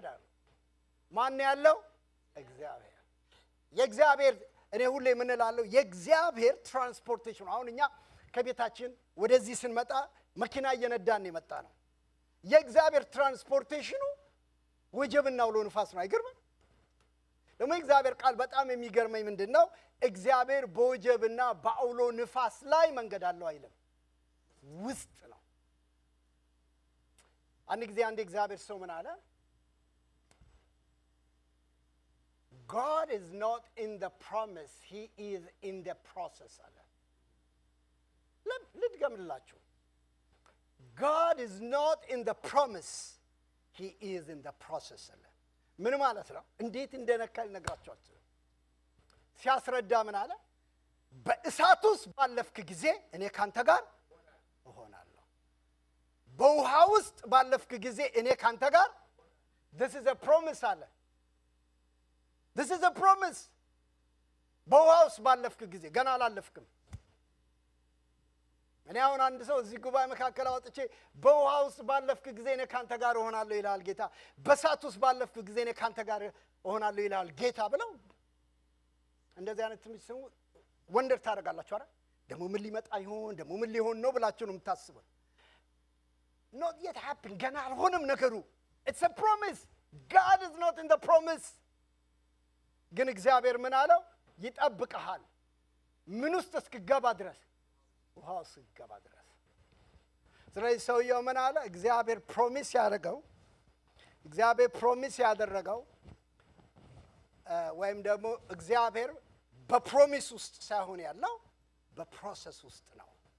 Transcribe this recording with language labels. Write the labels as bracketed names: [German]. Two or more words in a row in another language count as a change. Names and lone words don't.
[Amharic] አለው ማን ያለው እግዚአብሔር የእግዚአብሔር እኔ ሁሌ ምን እላለሁ የእግዚአብሔር ትራንስፖርቴሽን አሁን እኛ ከቤታችን ወደዚህ ስንመጣ መኪና እየነዳን የመጣ ነው የእግዚአብሔር ትራንስፖርቴሽኑ ወጀብና አውሎ ንፋስ ነው አይገርም ደግሞ እግዚአብሔር ቃል በጣም የሚገርመኝ ምንድነው እግዚአብሔር በወጀብና በአውሎ ንፋስ ላይ መንገድ አለው አይልም ውስጥ ነው አንድ ጊዜ አንድ እግዚአብሔር ሰው ምን አለ [English] God is not in the promise he is in the process [Amharic] አለ ልድገምላችሁ [English] God is not in the promise he is in the process [Amharic] አለ ምን ማለት ነው እንዴት እንደነካል ነግራችኋለሁ ሲያስረዳ ምን አለ በእሳት ውስጥ ባለፍክ ጊዜ እኔ ካንተ ጋር እሆናለሁ በውሃ ውስጥ ባለፍክ ጊዜ እኔ ካንተ ጋር [English] this is a promise [Amharic] አለ [English] this is a promise [Amharic] በውሃ ውስጥ ባለፍክ ጊዜ ገና አላለፍክም እኔ አሁን አንድ ሰው እዚህ ጉባኤ መካከል አወጥቼ በውሃ ውስጥ ባለፍክ ጊዜ እኔ ካንተ ጋር እሆናለሁ ይላል ጌታ በእሳት ውስጥ ባለፍክ ጊዜ እኔ ካንተ ጋር እሆናለሁ ይላል ጌታ ብለው እንደዚህ አይነት ትንሽ ሰው ወንደር ታደርጋላችሁ አይደል ደሞ ምን ሊመጣ ይሆን ደሞ ምን ሊሆን ነው ብላችሁ ነው የምታስቡት [English] not yet happen [Amharic] ገና አልሆነም ነገሩ [English] it's a promise God is not in the promise [Amharic] ግን እግዚአብሔር ምን አለው ይጠብቀሃል ምን ውስጥ እስክገባ ድረስ ውሃው እስክገባ ድረስ ስለዚህ ሰውየው ምን አለ እግዚአብሔር ፕሮሚስ ያደረገው ወይም ደግሞ እግዚአብሔር በፕሮሚስ ውስጥ ሳይሆን ያለው በፕሮሰስ ውስጥ ነው